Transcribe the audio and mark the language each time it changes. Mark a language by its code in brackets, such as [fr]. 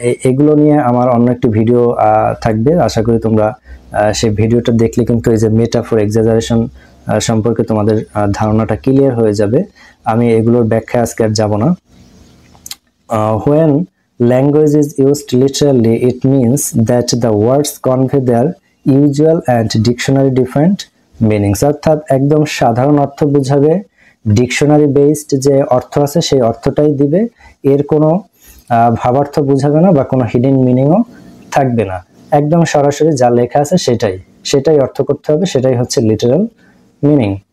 [bn] এগুলো নিয়ে আমার অন্য একটি ভিডিও থাকবে, আশা করি তোমরা সেই ভিডিওটা দেখলে কিন্তু এই যে মেটাফোর, এক্সাজারেশন সম্পর্কে তোমাদের ধারণাটা ক্লিয়ার হয়ে যাবে। আমি এগুলোর ব্যাখ্যা আজকে আর যাব না। [en] when language is used literally, it means that the words convey their usual and dictionary different meanings। [bn] অর্থাৎ একদম সাধারণ অর্থ বোঝাবে, ডিকশনারি বেসড যে অর্থ আছে সেই অর্থটাই দিবে, এর কোনো ভাবার্থ বোঝাবে না বা কোনো হিডেন মিনিংও থাকবে না। একদম সরাসরি যা লেখা আছে সেটাই অর্থ করতে হবে, সেটাই হচ্ছে লিটারাল মিনিং।